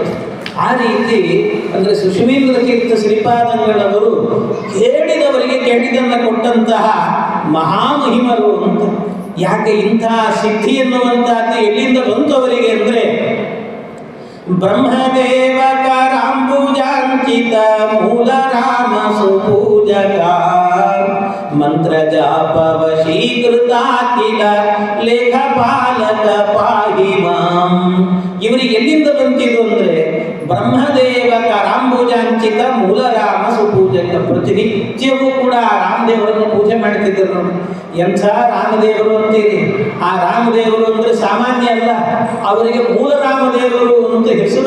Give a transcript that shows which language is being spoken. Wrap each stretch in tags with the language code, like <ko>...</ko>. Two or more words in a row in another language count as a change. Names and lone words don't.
<kn>ಆ ರೀತಿ ಅಂದರೆ ಸುಷಮೀಂದ್ರ ತೀರ್ಥ ಶ್ರೀಪಾದಂಗಳವರು ಕೇಳಿದವರಿಗೆ ಕೇಳಿದನ್ನು ಕೊಟ್ಟಂತಹ ಮಹಾಮಹಿಮರು ಅಂತ. ಯಾಕೆ ಇಂತಹ ಸಿದ್ಧಿ ಎನ್ನುವಂತಹದ್ದು ಎಲ್ಲಿಂದ ಬಂತು ಅವರಿಗೆ ಅಂದರೆ,</kn> <sa>ಬ್ರಹ್ಮದೇವ ಕರಾಂಬುಜಾಂಚಿತ ಮೂಲ ರಾಮ ಸುಪೂಜಕ ಮಂತ್ರ ಜಾಪ ವಶೀಕೃತ ಕಿಲ ಲೇಖಪಾಲಕ ಪಾಹಿ ಮಾಂ.</sa> <kn>ಇವರಿಗೆ ಎಲ್ಲಿಂದ ಬಂತಿದ್ದು ಅಂದ್ರೆ</kn> <sa>ಬ್ರಹ್ಮದೇವ ಕರಾಂಬುಜಾಂಚಿತ ಮೂಲರಾಮ ಸುಪೂಜಕ.</sa> <kn>ಪ್ರತಿನಿತ್ಯವೂ ಕೂಡ ರಾಮದೇವರನ್ನು ಪೂಜೆ ಮಾಡ್ತಿದ್ದರು ನೋಡಿ. ಎಂಥ ರಾಮದೇವರು ಅಂತೀರಿ. ಆ ರಾಮದೇವರು ಅಂದ್ರೆ ಸಾಮಾನ್ಯ ಅಲ್ಲ, ಅವರಿಗೆ ಮೂಲ ರಾಮದೇವರು ಅಂತ ಹೆಸರು.</kn>